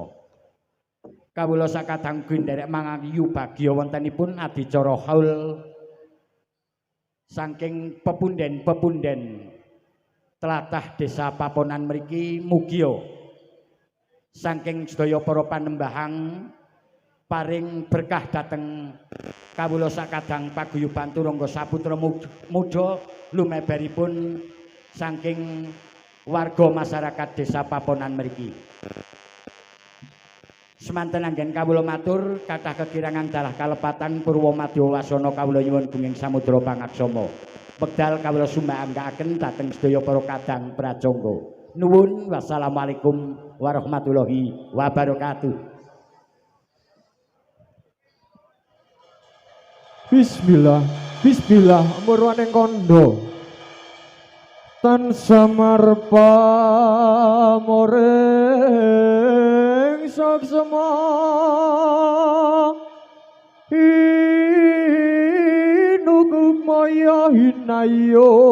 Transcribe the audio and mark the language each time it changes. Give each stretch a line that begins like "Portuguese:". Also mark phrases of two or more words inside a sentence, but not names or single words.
Javanese: Kawula sakadang nderek mangayu bagya wontenipun adicara haul saking pepunden-pepunden tlatah Desa Paponan mriki mugia saking sedaya para panembahang paring berkah dhateng kawula sakadang paguyuban turangga saputra muda lumeberipun saking warga masyarakat Desa Paponan mriki. Semanten anggen kawula matur kathah kekirangan dalah kalepatan purwa madya wasana kawula nyuwun gunging samudra pangaksama. Wekdal kawula sumbangkaken dhateng sedaya para kadang prajangga.
Arabic: Nuwun wassalamualaikum warahmatullahi wabarakatuh.
Javanese: Bismillah, bismillah murwaning kandha. Tan samarpa moring saksama inuku maya hinayo